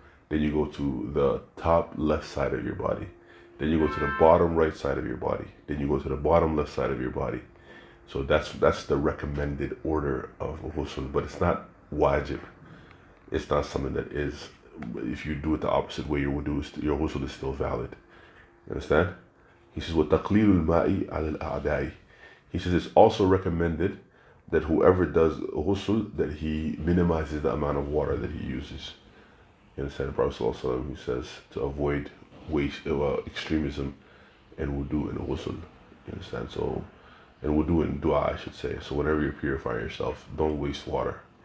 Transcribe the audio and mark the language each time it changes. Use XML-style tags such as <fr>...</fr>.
<en>Then you go to the top left side of your body. Then you go to the bottom right side of your body. Then you go to the bottom left side of your body. So that's the recommended order of ghusl, but it's not wajib. It's not something that is, if you do it the opposite way, your ghusl is still valid. You understand?</en> <ar>He says, وَتَقْلِيلُ الْمَاءِ عَلَى الْأَعْدَاءِ.</ar> <en>He says it's also recommended that whoever does ghusl, that he minimizes the amount of water that he uses. You understand? The Prophet ﷺ, he says to avoid extremism and wudu and ghusl. You understand? So, and wudu and dua, I should say. So whenever you're purifying yourself, don't waste water.</en>